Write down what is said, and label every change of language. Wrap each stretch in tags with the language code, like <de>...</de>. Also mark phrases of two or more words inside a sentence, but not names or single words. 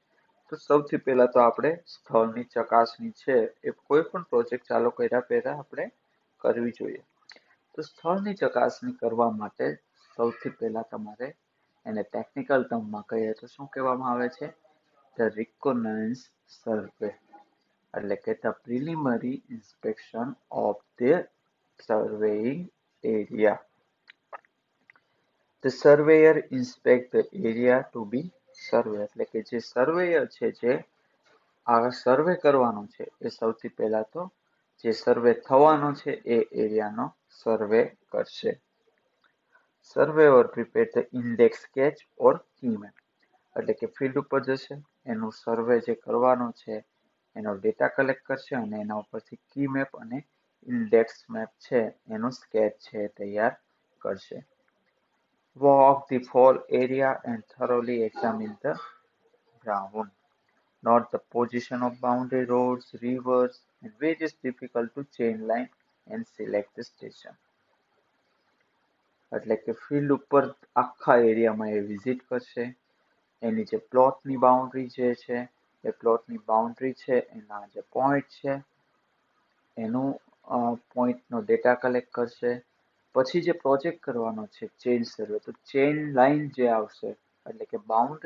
<gu>તો સૌથી પહેલા તો આપણે સ્થળની ચકાસણી છે એ કોઈ પણ પ્રોજેક્ટ ચાલુ કર્યા પહેલા આપણે કરવી જોઈએ. તો સ્થળની ચકાસણી કરવા માટે સૌથી પહેલા તમારે એને ટેકનિકલ ટર્મમાં કહીએ તો શું કહેવામાં આવે છે,</gu> <en>the reconnaissance survey.</en> <gu>એટલે કે</gu> <en>the preliminary inspection of the surveying area. The surveyor inspect the area to be survey.</en> <gu>એટલે કે જે સર્વેયર છે જે આ સર્વે કરવાનો છે એ સૌથી પહેલા તો જે સર્વે થવાનો છે એ એરિયાનો સર્વે કરશે.</gu> <en>Surveyor prepare the index sketch or key map.</en> <gu>એટલે કે ફિલ્ડ ઉપર જશે, એનું સર્વે જે કરવાનો છે એનો</gu> <en>data collect</en> <gu>કરશે અને એના ઉપરથી</gu> <en>key map</en> <gu>અને</gu> <en>index map</en> <gu>છે એનું સ્કેચ છે તૈયાર કરશે.</gu> <en>Walk the whole area and thoroughly examine the ground. Note the position of boundary roads, rivers, and various difficult to chain line and select the station.</en> <gu>એટલે કે ફિલ્ડ ઉપર આખા એરિયામાં એ વિઝિટ કરશે, એની જે પ્લોટની બાઉન્ડ્રી જે છે એ પ્લોટની બાઉન્ડ્રી છે, એના જે પોઈન્ટ છે એનું પોઈન્ટનો</gu> <en>data collect</en> <gu>કરશે. પછી જે પ્રોજેક્ટ કરવાનો છે</gu> <en>chain survey,</en> <gu>તો</gu> <en>chain line</en> <gu>જે આવશે એટલે કે બાઉન્ડ્રી</gu>